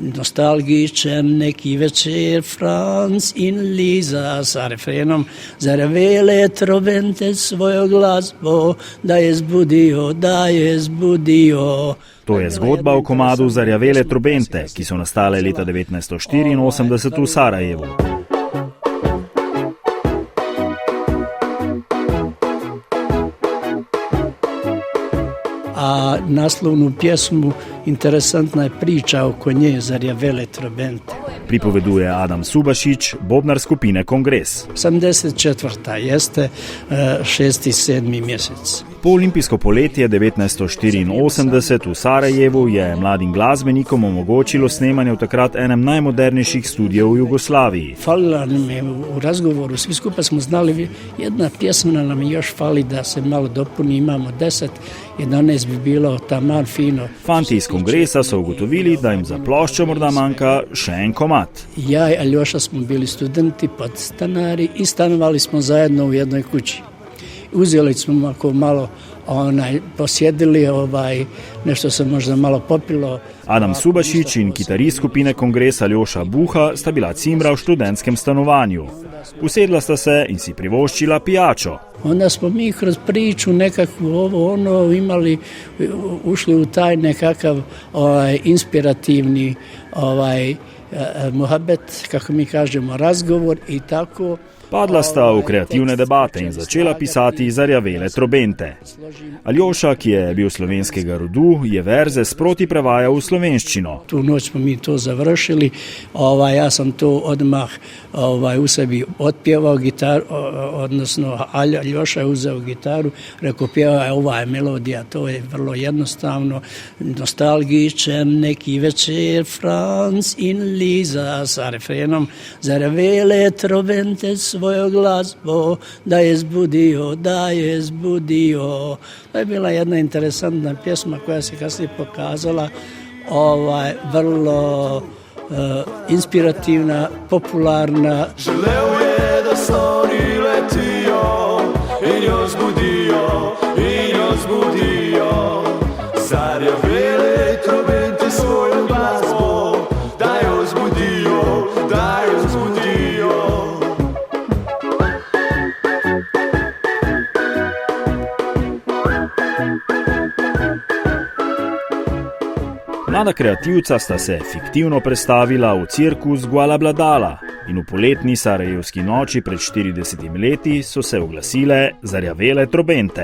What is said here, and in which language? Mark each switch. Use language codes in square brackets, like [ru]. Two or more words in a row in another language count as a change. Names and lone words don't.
[sl] nostalgičen neki večer, Franz in Liza sa refrenom zarevele trobente svojo glasbo, da je zbudijo, da je zbudijo. To je zgodba o komadu Zarjavele trobente, ki so nastale leta 1984 v Sarajevu. [bs] A naslovnu pjesmu interesantna je priča oko nje Zarjavele trobente. [sl] Pripoveduje Adam Subašić, bobnar skupine Kongres. [bs] 84. jeste 6. 7. mjesec. [sl] Po olimpijsko poletje 1984 v Sarajevu je mladim glasbenikom omogočilo snemanje v takrat enem najmodernejših studijev v Jugoslaviji. [bs] Falila nam je u razgovoru, svi skupa smo znali, jedna pjesma nam još fali da se malo dopuni, imamo 10, 11 bi bilo taman fino. [sl] Fanti iz Kongresa so ugotovili, da jim za ploščo morda manjka še en komad. [bs] Ja i Aljoša smo bili studenti, podstanari i stanovali smo zajedno u jednoj kući. Uzeli smo ako malo posjedili, nešto se možda malo popilo. [sl] Adam Subašić in kitarist skupine Kongres Aljoša Buha sta bila cimbra v študentskem stanovanju. Usedla sta se in si privoščila pijačo. [bs] Onda smo mi kroz priču nekakvu imali, ušli u taj nekakav inspirativni muhabet, kako mi kažemo, razgovor i tako. [sl] Padla sta v kreativne debate in začela pisati Zarjavele trobente. Aljoša, ki je bil slovenskega rodu, je verze sproti prevajal v slovenščino. [bs] Tu noć smo mi to završili, ja sam to odmah u sebi otpjevao gitaru, odnosno Aljoša je uzeo gitaru, rekao pjeva ova je melodija, to je vrlo jednostavno, [sl] nostalgičen neki večer, Franz in Liza sa refrenom Zarjavele trobente svojo glasbo, da je zbudio, da je zbudio. [bs] To je bila jedna interesantna pjesma koja se kasnije pokazala vrlo inspirativna, popularna. [sl] Želeo je da stvari letio i njo zbudio, i njo zbudio. Zarjavele trobente svoju glasbo, da je zbudio, da je zbudio. Mlada kreativca sta se fiktivno predstavila v cirkus Gualabladala in v poletni sarajevski noči pred 40 leti so se oglasile Zarjavele trobente.